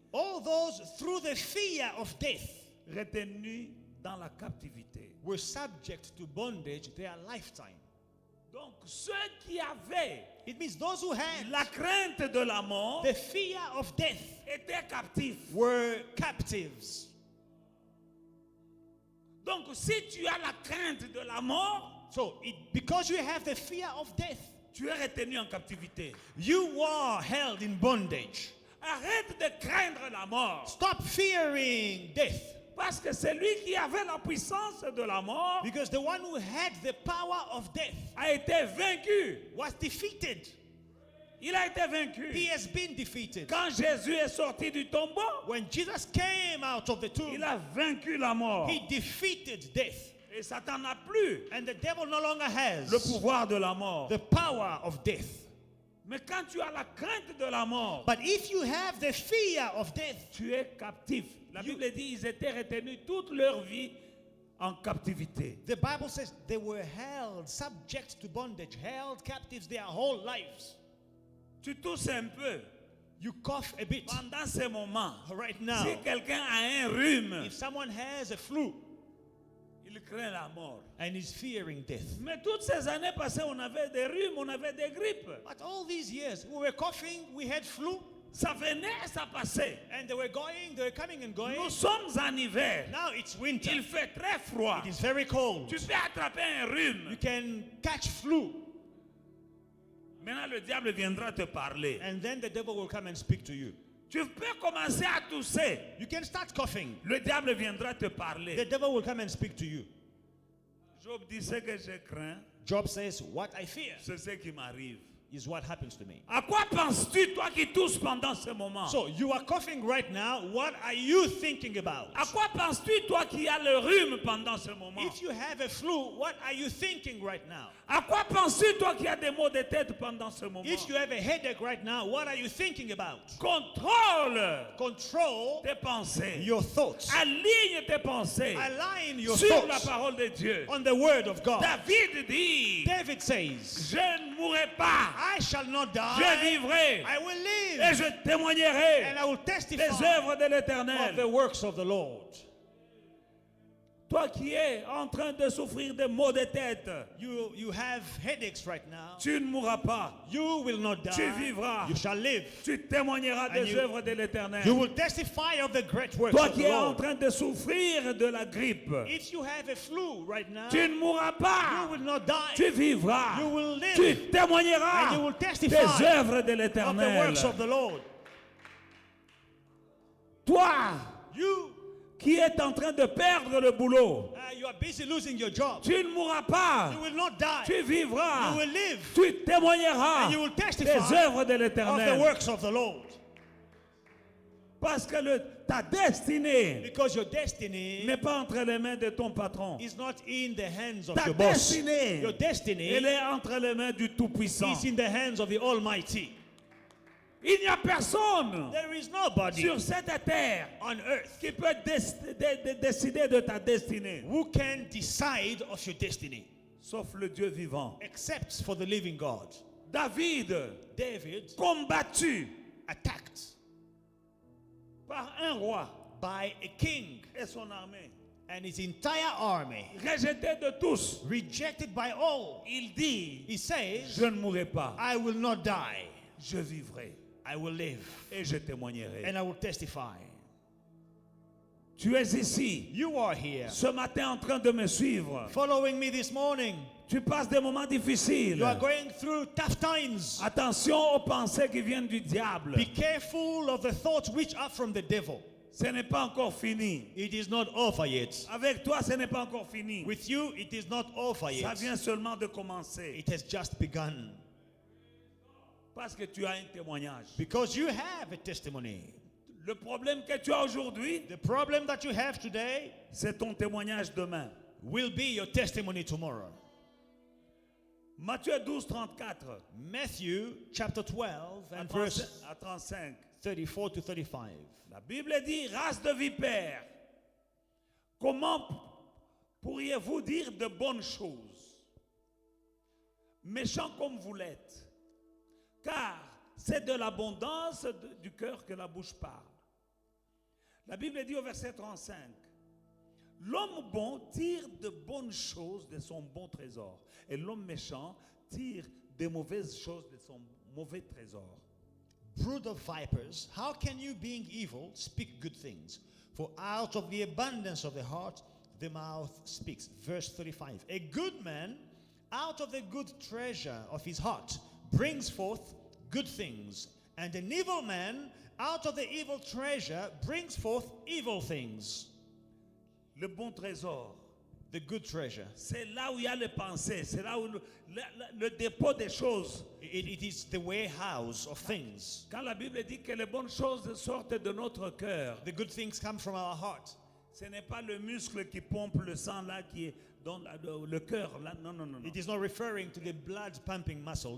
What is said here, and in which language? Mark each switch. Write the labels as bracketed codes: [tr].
[en] all those through the fear of death [fr] retenus dans la captivité. [en] were subject to bondage their lifetime. [fr] Donc, ceux qui avaient [en] It means those who had [fr] la crainte de la mort [en] the fear of death [fr] étaient captifs. [en] were captives. [fr] Donc, si tu as la crainte de la mort, [en] So, because you have the fear of death, [fr] tu es retenu en captivité. [en] you are held in bondage. [fr] Arrête de craindre la mort. [en] Stop fearing death. [fr] Parce que celui qui avait la puissance de la mort [en] Because the one who had the power of death [fr] a été vaincu. [en] was defeated. [fr] Il a été vaincu. [en] He has been defeated. [fr] Quand Jésus est sorti du tombeau, [en] When Jesus came out of the tomb, [fr] il a vaincu la mort. [en] he defeated death. [fr] Et Satan n'a plus [en] And the devil no longer has [fr] le pouvoir de la mort. [en] the power of death. [fr] Mais quand tu as la crainte de la mort, [en] But if you have the fear of death, [fr] tu es captif. La Bible dit ils étaient retenus toute leur vie en captivité. [en] the Bible says they were held subject to bondage, held captives their whole lives. [fr] Tu tousses un peu [en] You cough a bit [fr] pendant ces moments. [en] right now. [fr] Si quelqu'un a un rhume, [en] If someone has a flu [fr] il craint la mort. [en] and is fearing death. [fr] Mais toutes ces années passées, on avait des rhumes, on avait des grippes. [en] But all these years, we were coughing, we had flu, [fr] Ça venait, ça passait. [en] and they were coming and going. [fr] Nous sommes en hiver. [en] Now it's winter. [fr] Il fait très froid. [en] It is very cold. [fr] Tu peux attraper un rhume. [en] You can catch flu, [fr] Maintenant, le diable viendra te parler. [en] and then the devil will come and speak to you. [fr] Tu peux commencer à tousser. [en] You can start coughing. [fr] Le diable viendra te [en] The [fr] parler. [en] devil will come and speak to you. [fr] Job dit ce que je crains, [en] Job says, what I fear [fr] c'est ce qui m'arrive. [en] is what happens to me. [fr] À quoi penses-tu, toi qui tousses pendant ce moment? [en] So you are coughing right now. What are you thinking about? [fr] À quoi penses-tu, toi qui as le rhume pendant ce moment? [en] If you have a flu, what are you thinking right now? [fr] À quoi penses-tu, toi qui as des maux de tête pendant ce moment? [en] If you have a headache right now, what are you thinking about? [fr] Contrôle [en] Control [fr] tes pensées. [en] your thoughts. [fr] Aligne tes pensées [en] Align your [fr] sur la [en] thoughts [fr] parole de Dieu. [en] on the word of God. [fr] David dit, [en] David says, [fr] je ne mourrai pas, [en] I shall not [fr] je [en] die. [fr] vivrai [en] I will [fr] et [en] live. [fr] je témoignerai [en] And I will [fr] des [en] testify [fr] œuvres de [en] of the [fr] l'Éternel. [en] works of the Lord. [fr] Toi qui es en train de souffrir de maux de tête, [en] You have headaches right now. [fr] tu ne mourras pas. [en] You will not die. [fr] Tu vivras. [en] You shall live. [fr] Tu témoigneras des [en] you- [fr] œuvres de l'Éternel. [en] You will testify of the great works [fr] Toi [en] of [fr] qui [en] the [fr] es en [en] Lord. [fr] train de souffrir de la grippe, [en] If you have a flu right now, [fr] tu ne mourras pas. [en] you will not die. [fr] Tu vivras. [en] You will live. [fr] Tu [en] And [fr] témoigneras [en] you will [fr] des [en] testify [fr] œuvres de [en] of the [fr] l'Éternel. [en] works of the Lord. [fr] Toi [en] You, [fr] qui es en train de perdre le boulot, [en] you are busy losing your job. [fr] tu ne mourras pas. [en] You will not die. [fr] Tu vivras. [en] You will live. [fr] Tu témoigneras [en] And you will [fr] des [en] testify [fr] œuvres de [en] of the [fr] l'Éternel. [en] works of the Lord. [fr] Parce que ta destinée [en] Because your destiny [fr] n'est pas entre les mains de ton patron. [en] is not in the hands of [fr] Ta [en] your boss. [fr] destinée, [en] Your destiny [fr] elle est entre les mains du Tout-Puissant. [en] is in the hands of the Almighty. [fr] Il n'y a personne [en] There is nobody [fr] sur cette terre [en] on earth [fr] qui peut décider de ta destinée, [en] who can decide of your destiny [fr] sauf le Dieu vivant. [en] except for the living God. [fr] David, [en] David [fr] combattu [en] attacked [fr] par un roi [en] by a king [fr] et son armée, [en] and his entire army, [fr] rejeté de tous, [en] rejected by all. [fr] il dit, [en] He says, [fr] je ne mourrai pas, [en] I will not die, [fr] je vivrai [en] I will live, [fr] et je témoignerai. [en] and I will testify. [fr] Tu es ici, [en] You are here [fr] ce matin en train de me suivre. [en] following me this morning. [fr] Tu passes des moments difficiles. [en] You are going through tough times. [fr] Attention aux pensées qui viennent du diable. [en] Be careful of the thoughts which are from the devil. [fr] Ce n'est pas encore fini. [en] It is not over yet. [fr] Avec toi, ce n'est pas encore fini. [en] With you, it is not over [fr] Ça [en] yet. [fr] vient seulement de commencer. [en] It has just begun. [fr] Parce que tu as un témoignage. [en] Because you have a testimony. [fr] Le problème que tu as aujourd'hui, [en] The problem that you have today [fr] c'est ton témoignage demain. [en] will be your testimony tomorrow. [fr] Matthieu 12, 34. [en] Matthew chapter 12 [fr] À [en] and [fr] 35, [en] verse [fr] à 35. [en] 34 to 35. [fr] La Bible dit, race de vipères, comment pourriez-vous dire de bonnes choses, méchants comme vous l'êtes? Car c'est de l'abondance du cœur que la bouche parle. La Bible dit au verset 35, l'homme bon tire de bonnes choses de son bon trésor, et l'homme méchant tire des mauvaises choses de son mauvais trésor. [en] Brood of vipers, how can you, being evil, speak good things? For out of the abundance of the heart, the mouth speaks. Verse 35. A good man, out of the good treasure of his heart, brings forth good things. And an evil man, out of the evil treasure, brings forth evil things. [fr] Le bon trésor, [en] The good treasure. [fr] c'est là où il y a les pensées, c'est là où le dépôt des choses. [en] It is the warehouse of things. [fr] Quand la Bible dit que les bonnes choses sortent de notre cœur, [en] The good things come from our heart. [fr] ce n'est pas le muscle qui pompe le sang là qui est dans le cœur là. Non, non, non, non. [en] It is not referring to the blood pumping muscle.